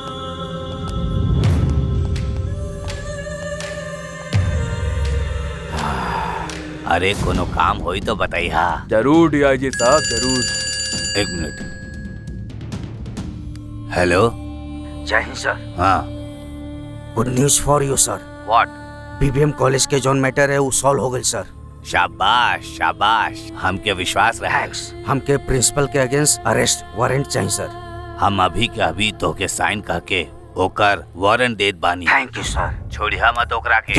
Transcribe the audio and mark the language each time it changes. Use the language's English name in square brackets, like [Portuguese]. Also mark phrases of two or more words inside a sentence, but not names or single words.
[Bhojpuri] अरे कोनो काम होई तो बताइए। जरूर डीआईजी साहब, जरूर। एक मिनट। हेलो। जय हिंद सर। हाँ। [English] Good news for you sir. What? [Bhojpuri] बीबीएम कॉलेज के जोन मैटर है वो सॉल्व हो गई सर। शाबाश शाबाश, हमके विश्वास रहा। हमके प्रिंसिपल के अगेंस्ट [English] arrest warrant [Bhojpuri] चाहिए सर। हम अभी के अभी तो के साइन करके ओकर वारंट देत बानी। [English] Thank you sir. [Bhojpuri] छोड़िया मत ओकरा के।